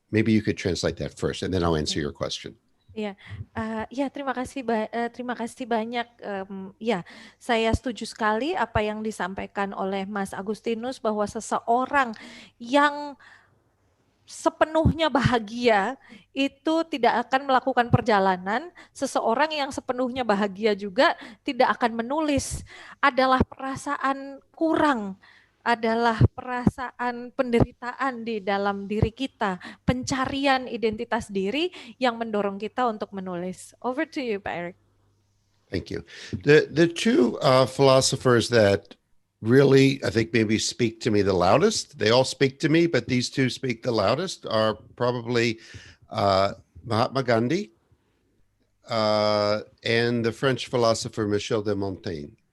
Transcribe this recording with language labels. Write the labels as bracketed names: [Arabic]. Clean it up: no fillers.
[English] Maybe you could translate that first, and then I'll answer your question. [Indonesian] Ya, terima kasih banyak. Ya, saya setuju sekali apa yang disampaikan oleh Mas Agustinus, bahwa seseorang yang sepenuhnya bahagia itu tidak akan melakukan perjalanan, seseorang yang sepenuhnya bahagia juga tidak akan menulis. Adalah perasaan kurang, adalah perasaan penderitaan di dalam diri kita, pencarian identitas diri yang mendorong kita untuk menulis. [English] Over to you, Pak Eric. Thank you. The two philosophers that really, I think, maybe speak to me the loudest, they all speak to me, but these two speak the loudest, are probably Mahatma Gandhi and the French philosopher Michel de Montaigne.